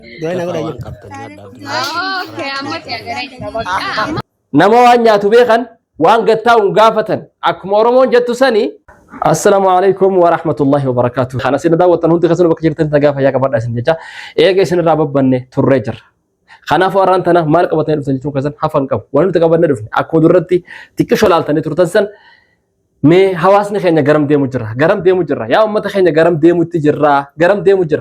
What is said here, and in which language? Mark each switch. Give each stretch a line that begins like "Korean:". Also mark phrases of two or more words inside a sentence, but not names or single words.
Oromo: nama waan nyaatu beekan waan gattaa'uun gaafatan akkuma Oromoon jettu sani.
Arabic: السلام عليكم ورحمة الله وبركاته.
Oromo: Kana sin daawwatan hundi keessan bakka jirtan nagaa fayyaa qabaadhaa isin jecha eega isin irraa babbanne turree jirra. Kanaaf warraan tana maal qabatanii dhuftan jechuun keessan hafan qabu. Waan nuti qabannee dhufne akkuma duratti xiqqisho laaltanii turtan san mee hawaasni keenya garam deemu jirra yaa ummata keenya garam deemutti jirra.